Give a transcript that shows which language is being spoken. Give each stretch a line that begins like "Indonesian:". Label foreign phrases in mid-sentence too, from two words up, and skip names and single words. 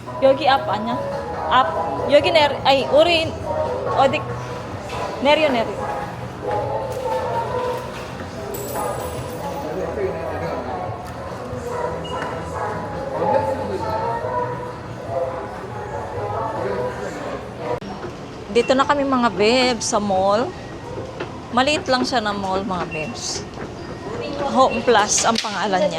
Korean: 여기 앞 아니야? 앞 여기 내려 아니 우리 어디 내려.
Filipino: Dito na kami mga bebs sa mall. Maliit lang siya na mall mga bebs. Home Plus ang pangalan niya.